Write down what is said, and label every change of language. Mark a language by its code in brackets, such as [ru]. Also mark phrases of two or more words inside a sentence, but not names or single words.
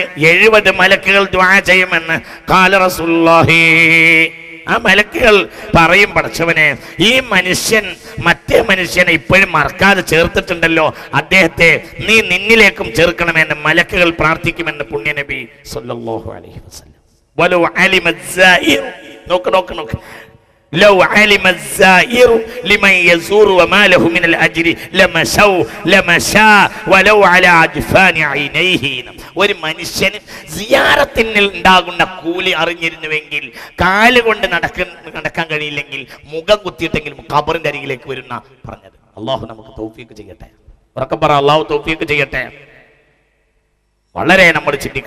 [ml] 70 മലക്കുകൾ ദുആ ചെയ്യുമെന്ന് [ar] قال رسول الله. [ml] ആ മലക്കുകൾ പറയും, പടച്ചവനെ ഈ മനുഷ്യൻ മറ്റേ മനുഷ്യനെ ഇപ്പോഴും മറക്കാതെ ചേർത്തിട്ടുണ്ടല്ലോ, അദ്ദേഹത്തെ നീ നിന്നിലേക്കും ചേർക്കണമെന്ന് മലക്കുകൾ പ്രാർത്ഥിക്കുമെന്ന് പുണ്യനബി [ar] صلى الله عليه وسلم. ولو علم الزائر നോക്ക് لو علم الزائر لمن يزور وما له من الأجر لمشى ولو على أجفان عينيه. [ml] ഒരു മനുഷ്യന് സിയാറത്തിൽ ഉണ്ടാകുന്ന കൂലി അറിഞ്ഞിരുന്നുവെങ്കിൽ കാലുകൊണ്ട് നടക്കാൻ കഴിയില്ലെങ്കിൽ മുഖം കുത്തിയിട്ടെങ്കിലും ഖബറിന്റെ അരികിലേക്ക് വരുന്ന പറഞ്ഞത്. അള്ളാഹു നമുക്ക് തൗഫീഖ് ചെയ്യട്ടെ. ഉറക്കെ പറ, അള്ളാഹു തൗഫീഖ് ചെയ്യട്ടെ. വളരെ നമ്മൾ ചിന്തിക്കണം.